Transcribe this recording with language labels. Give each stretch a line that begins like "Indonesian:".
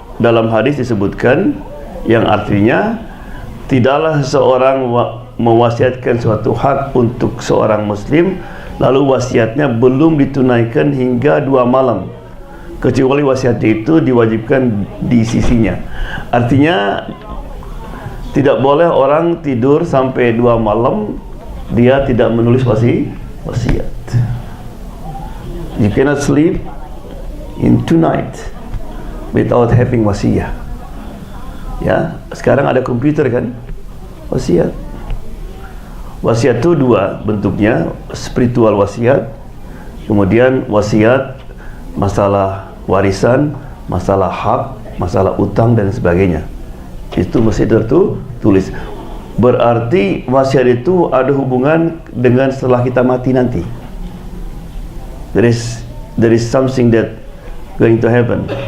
Indonesian: Dalam hadis disebutkan yang artinya tidaklah seseorang mewasiatkan suatu hak untuk seorang muslim lalu wasiatnya belum ditunaikan hingga 2 malam kecuali wasiatnya itu diwajibkan di sisinya. Artinya tidak boleh orang tidur sampai 2 malam dia tidak menulis wasiat.
English: You cannot sleep in 2 nights without having wasiat.
Indonesian: Ya, sekarang ada komputer kan, wasiat. Wasiat itu 2 bentuknya, spiritual wasiat, kemudian wasiat masalah warisan, masalah hak, masalah utang dan sebagainya. Itu mesti tertulis. Berarti wasiat itu ada hubungan dengan setelah kita mati nanti.
English: There is something that going to happen.